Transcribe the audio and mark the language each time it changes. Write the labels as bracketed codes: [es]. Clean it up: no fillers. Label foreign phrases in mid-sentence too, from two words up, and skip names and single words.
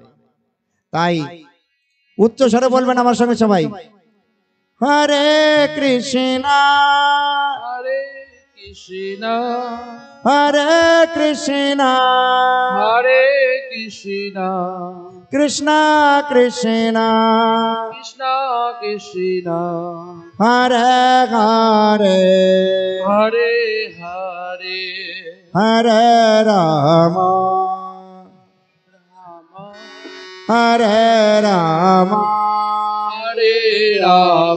[bn] তাই উচ্চ স্বরে বলবেন আমার সঙ্গে সবাই, হরে কৃষ্ণ হরে কৃষ্ণ হরে কৃষ্ণ হরে কৃষ্ণ কৃষ্ণ কৃষ্ণ কৃষ্ণ কৃষ্ণ হরে হরে হরে হরে হরে রাম রাম হরে রাম হরে রাম